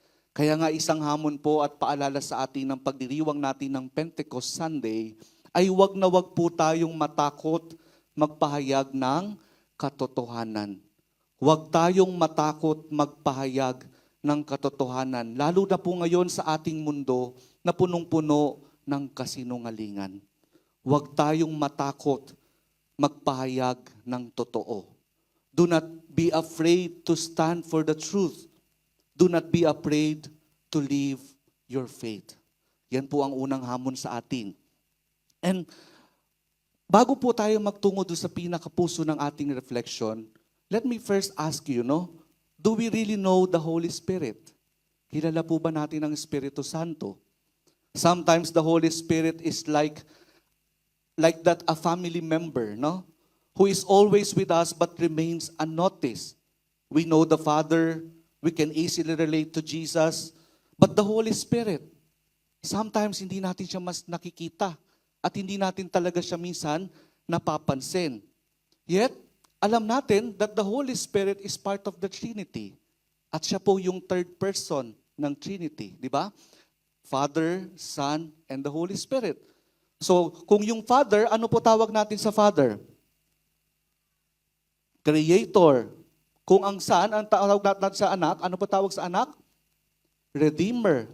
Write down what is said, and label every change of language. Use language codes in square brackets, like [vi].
[tl] Kaya nga isang hamon po at paalala sa atin ng pagdiriwang natin ng Pentecost Sunday, ay wag na wag po tayong matakot magpahayag ng katotohanan. Huwag tayong matakot magpahayag ng katotohanan, lalo na po ngayon sa ating mundo na punong-puno ng kasinungalingan. Huwag tayong matakot magpahayag ng totoo. [en] Do not be afraid to stand for the truth. Do not be afraid to live your faith. [tl] Yan po ang unang hamon sa atin. And bago po tayo magtungo doon sa pinakapuso ng ating reflection, [en] let me first ask you, [tl] no? [en] Do we really know the Holy Spirit? [tl] Kilala po ba natin ang Espiritu Santo? [en] Sometimes the Holy Spirit is like that a family member, no? Who is always with us but remains unnoticed. We know the Father, we can easily relate to Jesus, but the Holy Spirit, [tl] sometimes hindi natin siya mas nakikita at hindi natin talaga siya minsan napapansin. [en] Yet, [tl] alam natin [en] that the Holy Spirit is part of the Trinity. [tl] At siya po yung third person ng Trinity, di ba? [en] Father, Son, and the Holy Spirit. [tl] So, kung yung Father, ano po tawag natin sa Father? Creator. Kung ang Son, ang tawag natin sa anak, ano po tawag sa anak? Redeemer.